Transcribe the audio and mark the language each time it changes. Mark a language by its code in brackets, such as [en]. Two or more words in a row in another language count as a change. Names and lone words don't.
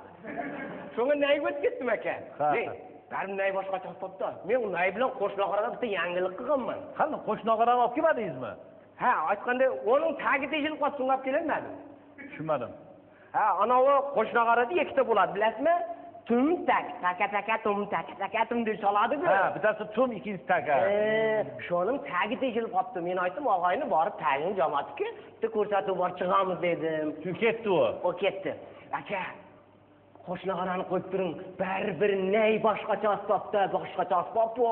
[uz] Shunga nayga o'tib ketdim aka. Barim nay boshqacha asbobda. Men u nay bilan qo'shnog'araga bitta yangilik qilganman. Qanday qo'shnog'arani olib kelmadingizmi? Aytganda uning tagi teshilib qolib sunlab kelmadim. Tushunmadim. Anavi qo'shnog'arada ikkita bo'ladi, bilasizmi? Tum tak, taka tum taka tum deb chaladi-ku. Bittasi tum, ikkinchisi taka. Shoning tagi teshilib qolibdi. Men aytdim, og'ayni borib tagini jomatga, bitta ko'rsatuv bor chiqamiz dedim. Shu ketdi u. O ketdi. Aka, qo'shnog'arani qo'yib turing. Baribir nay boshqacha asbobda, boshqacha asbob bu.